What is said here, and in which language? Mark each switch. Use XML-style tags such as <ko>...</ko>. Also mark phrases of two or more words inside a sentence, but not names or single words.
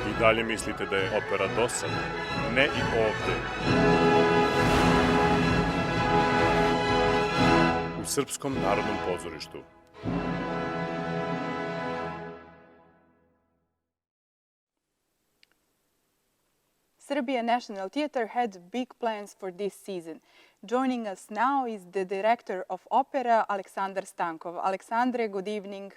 <sr>Da li mislite da je opera dosadna? Ne i ovde. U Srpskom narodnom pozorištu.</sr> <en>Serbia National Theatre had big plans for this season. Joining us now is the director of opera, Aleksandar Stankov. Alexandre, good evening.</en>